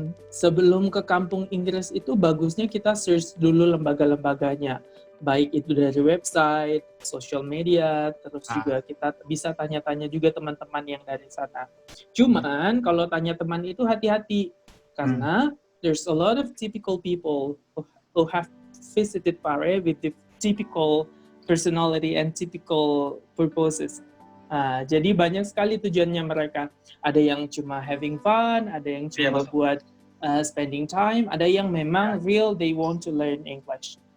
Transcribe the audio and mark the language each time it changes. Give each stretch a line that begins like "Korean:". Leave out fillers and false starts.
Indonesian: Sebelum ke Kampung Inggris itu bagusnya kita search dulu lembaga-lembaganya, baik itu dari website, social media, terus juga kita bisa tanya-tanya juga teman-teman yang dari sana. Cuman kalau tanya teman itu hati-hati karena
English: there's a lot of typical people who have visited Pare with the typical personality and typical purposes.
Indonesian: Jadi banyak sekali tujuannya mereka. Ada yang cuma having fun, ada yang cuma buat spending time, ada yang memang
English: real they want to learn English.